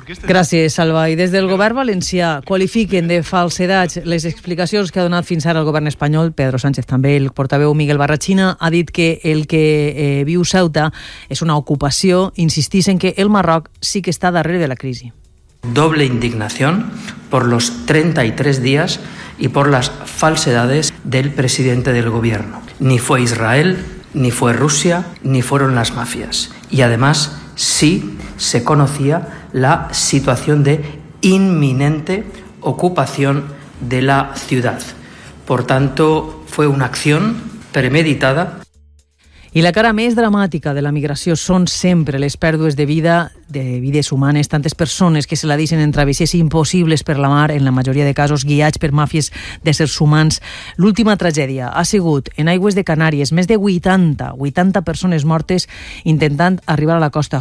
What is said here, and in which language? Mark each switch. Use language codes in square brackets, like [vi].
[ca] Gràcies, Alba. I des del govern valencià qualifiquen de falsedats les explicacions que ha donat fins ara el govern espanyol. Pedro Sánchez també, el portaveu Miguel Barrachina, ha dit que el que viu Ceuta és una ocupació. Insistís en que el Marroc sí que està darrere de la crisi. [es] Doble indignación por los 33 días y por las falsedades del presidente del gobierno. Ni fue Israel, ni fue Rusia, ni fueron las mafias. Y además sí se conocía la situación de inminente ocupación de la ciudad. Por tanto, fue una acción premeditada. [ca] I la cara més dramàtica de la migració són sempre les pèrdues de vida, de vides humanes, tantes persones que se la deixen en travessies impossibles per la mar, en la majoria de casos guiats per màfies d'éssers humans. L'última tragèdia ha sigut en aigües de Canàries, més de 80 persones mortes intentant arribar a la costa.